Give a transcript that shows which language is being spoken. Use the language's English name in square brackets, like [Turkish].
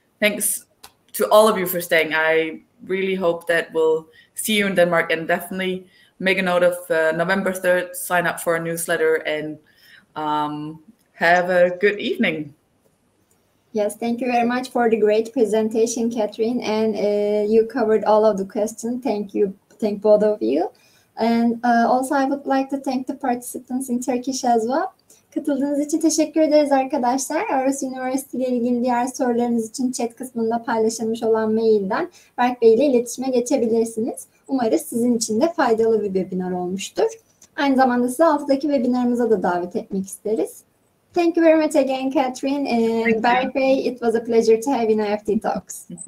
[English] Thanks to all of you for staying. I really hope that we'll see you in Denmark, and definitely make a note of November 3rd, sign up for a newsletter, and have a good evening. Yes, thank you very much for the great presentation, Catherine, and you covered all of the questions. Thank both of you. And also I would like to thank the participants in Turkish as well. [Turkish] Katıldığınız için teşekkür ederiz arkadaşlar. Aarhus University ile ilgili diğer sorularınız için chat kısmında paylaşılmış olan mailden Berk Bey ile iletişime geçebilirsiniz. Umarız sizin için de faydalı bir webinar olmuştur. Aynı zamanda sizi altıdaki webinarımıza da davet etmek isteriz. [English] Thank you very much again, Catherine. And Berk Bey, it was a pleasure to have in IEFT Talks.